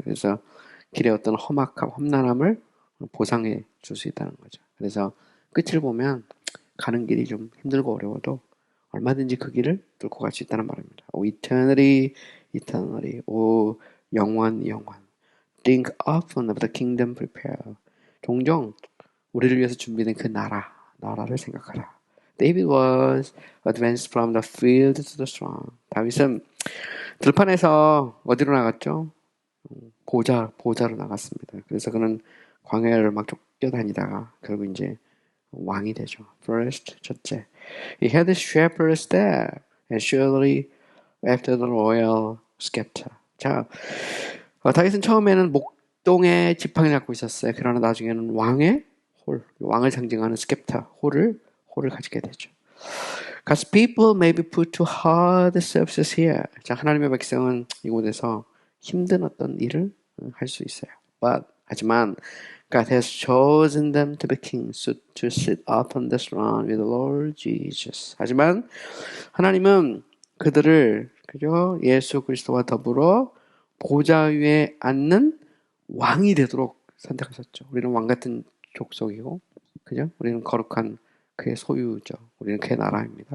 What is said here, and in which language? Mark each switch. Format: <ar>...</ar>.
<ko>그래서 길에 어떤 험악함, 험난함을 보상해 줄 수 있다는 거죠. 그래서 끝을 보면 가는 길이 좀 힘들고 어려워도 얼마든지 그 길을 뚫고 갈 수 있다는 말입니다.</ko> <en>O eternity, eternity. O</en> <ko>영원.</ko> <en>Think often of the kingdom prepared.</en> <ko>종종 우리를 위해서 준비된 그 나라를 생각하라.</ko> <en>David was advanced from the field to the throne.</en> <ko>다윗은 들판에서 어디로 나갔죠? 보자로 나갔습니다. 그래서 그는 광야를 막 쫓겨다니다가 결국 이제 왕이 되죠.</ko> <en>First,</en> <ko>첫째.</ko> <en>He had the shepherd's staff and surely after the royal scepter.</en> <ko>자, 다윗은 처음에는 목동의 지팡이를 갖고 있었어요. 그러나 나중에는 왕을 상징하는 스캡터, 홀을 가지게 되죠.</ko> <en>God's people may be put to hard services here.</en> <ko>자, 하나님의 백성은 이곳에서 힘든 어떤 일을 할 수 있어요. 하지만</ko> <en>God has chosen them to be kings, to sit upon the throne with the Lord Jesus.</en> <ko>하지만 하나님은 그들을 그죠? 예수 그리스도와 더불어 보좌 위에 앉는 왕이 되도록 선택하셨죠. 우리는 왕 같은 족속이고, 그죠? 우리는 거룩한 그의 소유죠. 우리는 그의 나라입니다.</ko>